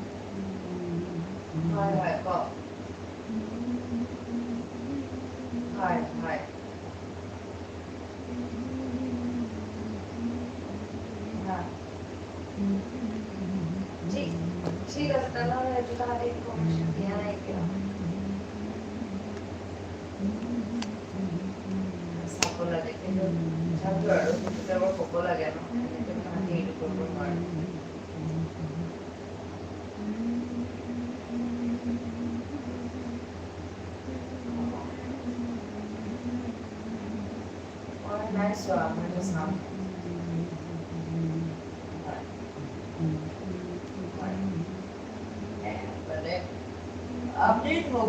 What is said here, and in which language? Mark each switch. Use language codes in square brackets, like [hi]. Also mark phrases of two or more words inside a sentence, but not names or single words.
[as] হয় হয় কওক হয় হয় হ্যাঁ ঠিক ঠিক আছে তেনেহ'লে এইটো তাহাঁতে ইনফৰ্মেশ্যন দিয়া নাই কিয় চাব লাগে কিন্তু তথাপিও আৰু সেইটো এবাৰ ক'ব লাগে ন এনেকৈ তাহাঁতি এইটো কৰিব নোৱাৰে মই নাই চোৱা মই এইটো চাম আপডেট হ'ব